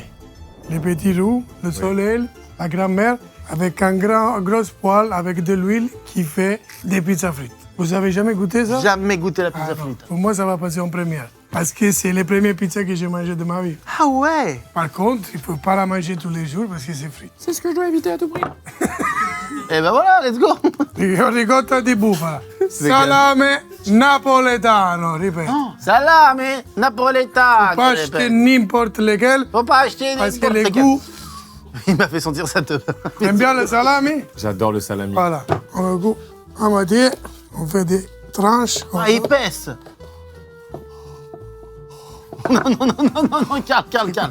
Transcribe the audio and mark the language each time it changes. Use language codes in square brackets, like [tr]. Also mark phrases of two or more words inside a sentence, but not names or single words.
[fr] Les petits rues, le soleil, la grand-mère, avec un gros poêle avec de l'huile qui fait des pizzas frites. Vous avez jamais goûté ça? Jamais goûté la Ah pizza non. frite. Pour moi, ça va passer en première. Parce que c'est les premières pizzas que j'ai mangées de ma vie. Ah ouais? Par contre, il ne faut pas la manger tous les jours parce que c'est frit. C'est ce que je dois éviter à tout prix. Eh ben voilà, [en] let's go. [it] Ricotta di bufala. Salame napoletano, ripeto. Salame napoletano. [fr] Pas acheter n'importe lequel Faut pas acheter parce que n'importe les lequel. goûts. Il m'a fait sentir ça te. T'aimes bien le salami? J'adore le salami. Voilà. On le coupe à moitié. On fait des tranches. Ah, épaisse. Non, non, non, non, non, non, calme.